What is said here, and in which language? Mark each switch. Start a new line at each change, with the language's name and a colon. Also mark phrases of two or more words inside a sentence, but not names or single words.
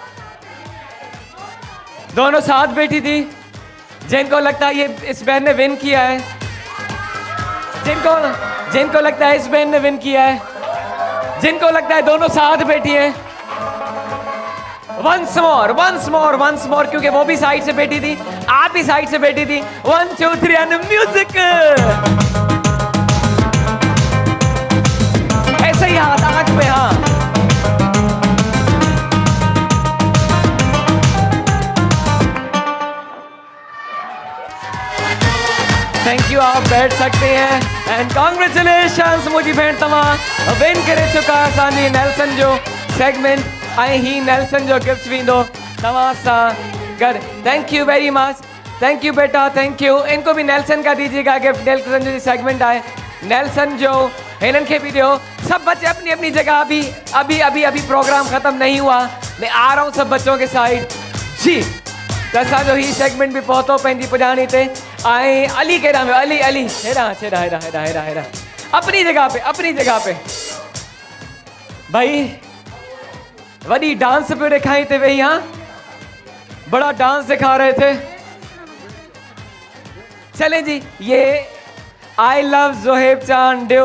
Hindi: दोनों साथ बैठी थी। जिनको लगता है ये इस बहन ने विन किया है, जिनको लगता है इस बहन ने विन किया है, जिनको लगता है दोनों साथ बैठी है,
English: once more,
Hindi: क्योंकि वो भी साइड से बैठी थी, आप भी साइड से बैठी थी। 1 2 3
English: and music.
Hindi: ऐसे ही हाथ आंख पे, हाँ। थैंक यू, आप बैठ सकते हैं।
English: and congratulations
Sindhi: मुझी भेण तव्हां विन करे चुका असांजी नेल्सन जो सेगमेंट ऐं ही नेल्सन जो गिफ्ट वेंदो तव्हां सां गॾु।
English: Thank you very much. Thank you बेटा, thank you।
Hindi: इनको भी नेल्सन का दीजिएगा गिफ्ट।
Sindhi: नेल्सन जो सेगमेंट है नेल्सन जो हिनन के भी दियो।
Hindi: सब बच्चे अपनी अपनी जगह। अभी प्रोग्राम खत्म नहीं हुआ, मैं आ रहा हूँ सब बच्चों के साइड जी।
Sindhi: तो असांजो ही सेगमेंट भी पहुतो पंहिंजी पुॼाणी ते। ऐं अली केॾां वियो? अली हेॾा अपनी जगह पे भाई वॾी डांस पे दिखाई थे वही।
Hindi: हाँ, बड़ा डांस दिखा रहे थे। चले जी, ये
English: I love
Hindi: जोहेब चांद डियो।